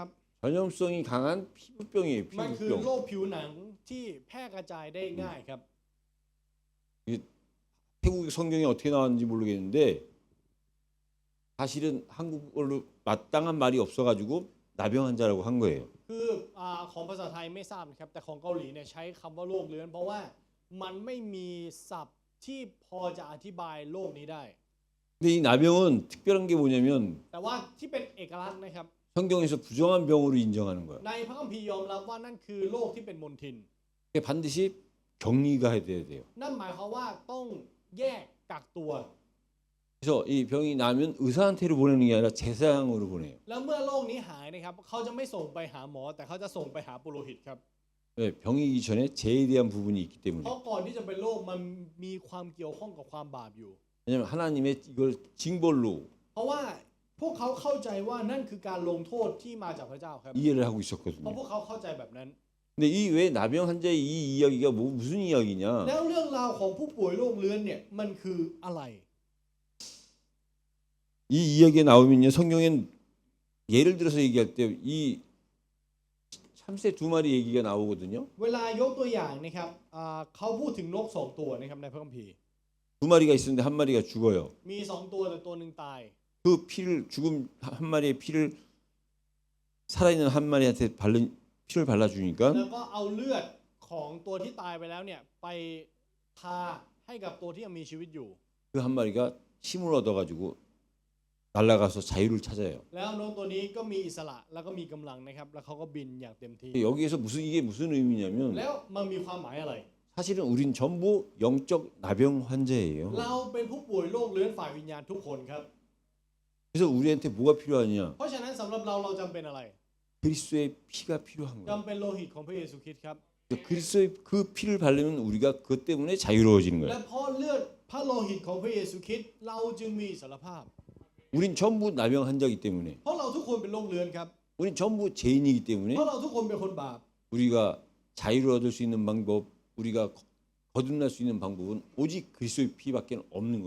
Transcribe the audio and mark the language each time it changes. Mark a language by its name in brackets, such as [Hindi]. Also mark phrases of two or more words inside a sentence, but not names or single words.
[Korean] 전염성이 강한 피부병이에요. [Thai] มันคือ [Korean] 피부병. [Thai] โรคผิวหนังที่แพร่กระจายได้ง่ายครับ [Korean] 태국 성경에 어떻게 나왔는지 모르겠는데 사실은 한국어로 마땅한 말이 없어가지고 나병 환자라고 한 거예요. [Thai] คือของภาษาไทยไม่ทราบนะครับแต่ของเกาหลีเนี่ยใช้คำว่าโลกเลื้อนเพราะว่ามันไม่มีศัพท์ที่พอจะอธิบายโลกนี้ได้ [Korean] 근데 이 나병은 특별한 게 뭐냐면 [Thai] แต่ว่าที่เป็นเอกลักษณ์นะครับ [Korean] 성경에서 부정한 병으로 인정하는 거야. [Thai] ในพระคัมภีร์ยอมรับว่านั่นคือโรคที่เป็นมลทิน [Korean] 이게 반드시 격리가 돼야 돼요. [Thai] นั่นหมายความว่าต้องแยกกักตัว [Korean] 그래서 이 병이 나면 의사한테로 보내는 게 아니라 제사장으로 보내요. [Thai] แล้วเมื่อโรคนี้หายนะครับเขาจะไม่ส่งไปหาหมอ แต่เขาจะส่งไปหาปุโรหิตครับ [Korean] 네, 병이기 전에 죄에 대한 부분이 있기 [Thai] เพ [Korean] 때문에. [Thai] ราะก่อนที่จะเป็นโรคมันมีความเกี่ยวข้องกับความบาปอยู่ [Korean] 왜냐하면 하나님의 이걸 징벌로 [Thai] เพราะว่าพวกเขาเข้าใจว่านั่นคือการลงโทษที่มาจากพระเจ้าครับ [Korean] 이해를 하고 [Thai] เพราะ [Korean] 있었거든요. [Thai] พวกเขาเข้าใจแบบนั้น [Korean] 근데 이 왜 나병 환자의 이 이야기가 무슨 이야기냐? [Thai] แล้วเรื่องราวของผู้ป่วยโรคเลื้อนเนี่ยมันคืออะไร [Korean] 이 이야기에 나오면요 성경엔 예를 들어서 얘기할 때 이 참새 두 마리 얘기가 나오거든요. [Thai] เวลายกตัวอย่างนะครับเขาพูดถึงนกสองตัวนะครับในพระคัมภีร์ [Korean] 두 마리가 있었는데 한 마리가 죽어요. [Thai] มีสองตัวแต่ตัวหนึ่งตาย [Korean] 그 피를 죽은 한 마리의 피를 살아있는 한 마리한테 피를 발라주니까 [Thai] แล้วก็เอาเลือดของตัวที่ตายไปแล้วเนี่ยไปทาให้กับตัวที่ยังมีชีวิตอยู่ [Korean] 그 한 마리가 힘을 얻어가지고 날아가서 자유를 찾아요. [Thai] แล้วนกตัวนี้ก็มีอิสระแล้วก็มีกำลังนะครับแล้วเขาก็บินอย่างเต็มที่ [Korean] 여기에서 이게 무슨 의미냐면 [Thai] แล้วมันมีความหมายอะไร [Korean] 사실은 우린 전부 영적 나병 환자예요. [Thai] เราเป็นผู้ป่วยโรคเลื้อนฝ่ายวิญญาณทุกคนครับ [Korean] 그래서 우리한테 뭐가 필요하냐? [Thai] เพราะฉะนั้นสำหรับเราจำเป็นอะไร [Korean] 그리스도의 피가 필요한 [Thai] จำ [Korean] 거예요. [Thai] เป็นโลหิตของพระเยซูคริสต์ครับ [Korean] 그리스도의 그 피를 바르면 우리가 그것 때문에 자유로워지는 [Thai] และ [Korean] 거예요. [Thai] เพราะเลือดพระโลหิตของพระเยซูคริสต์เราจึงมีอิสรภาพ [Korean] 우린 전부 나병 환자이기 때문에 [Thai] เพราะเราทุกคนเป็นโรคเลื้อนครับ [Korean] 우린 전부 죄인이기 때문에 [Thai] เพราะเราทุกคนเป็นคนบาป [Korean] 우리가 자유를 얻을 수 있는 방법, 우리가 거듭날 수 있는 방법은 오직 그리스도의 피밖에 없는 거예요.